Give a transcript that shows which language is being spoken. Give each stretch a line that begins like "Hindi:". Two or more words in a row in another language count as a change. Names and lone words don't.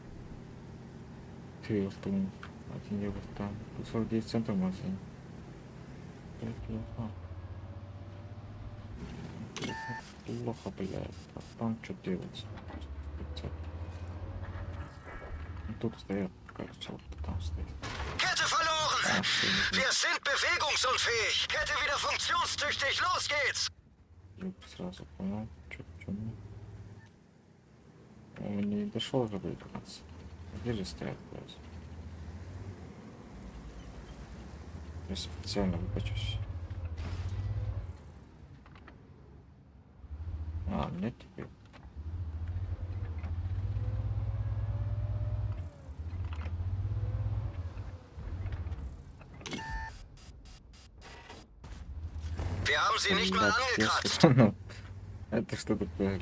Russian: Ты вот там, один евро там. Тут 49 центов в магазине. Блядь, плохо. Плохо, блядь. А там что делать? 500. Ну, тут стоят, кажется, вот там стоит.
German: Kette verloren! А, schön. Wir sind bewegungsunfähig! Kette wieder funktionstüchtig! Los geht's!
Russian: Я сразу понял, что ну. Он не дошел же, блядь, до конца. Где же стоят, блядь? Я специально выкачусь. А, нет теперь.
German: Wir haben sie nicht mal
Russian: Блядь,
German: angekratzt!
Russian: если- ну, это что такое?